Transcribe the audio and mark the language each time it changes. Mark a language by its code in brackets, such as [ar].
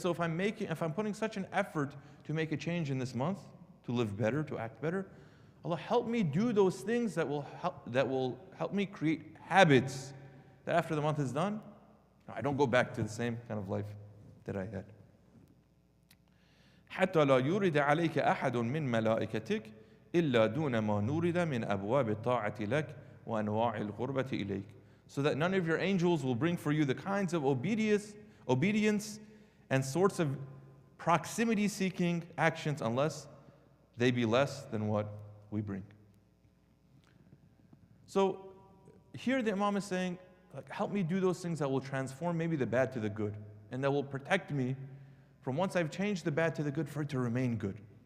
[en] So if I'm putting such an effort to make a change in this month, to live better, to act better, Allah help me do those things that will help me create habits that after the month is done, I don't go back to the same kind of life that I had. [ar] حتى لا يورد عليك أحد من ملائكتك إلا دون ما نورد من أبواب الطاعة لك وأنواع القربة إليك. [en] So that none of your angels will bring for you the kinds of obedience and sorts of proximity-seeking actions unless they be less than what we bring. So here the Imam is saying, like, help me do those things that will transform maybe the bad to the good and that will protect me from once I've changed the bad to the good for it to remain good.